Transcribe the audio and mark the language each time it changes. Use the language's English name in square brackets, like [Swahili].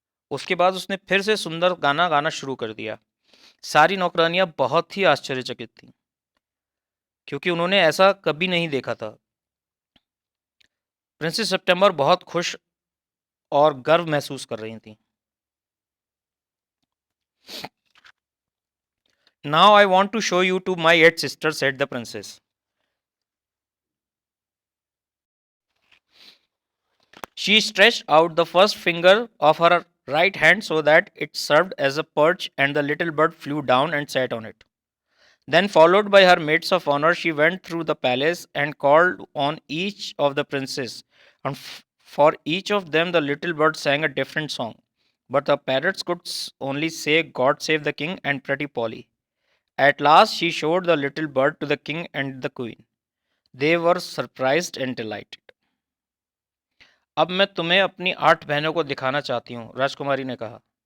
[Hindi] उसके बाद उसने फिर से सुंदर गाना गाना शुरू कर दिया। सारी नौकरानियां बहुत ही आश्चर्यचकित थीं, क्योंकि उन्होंने ऐसा कभी नहीं देखा था। प्रिंसेस सितंबर बहुत खुश और गर्व महसूस कर रही थीं। [English] Now I want to show you to my 8 sisters, said the princess. She stretched out the first finger of her right hand so that it served as a perch, and the little bird flew down and sat on it. Then, followed by her maids of honor, she went through the palace and called on each of the princes. And for each of them, the little bird sang a different song. But the parrots could only say, God save the king and Pretty Polly. At last, she showed the little bird to the king and the queen. They were surprised and delighted. [Hindi] अब मैं तुम्हें अपनी 8 बहनों को दिखाना चाहती हूँ, राजकुमारी ने कहा।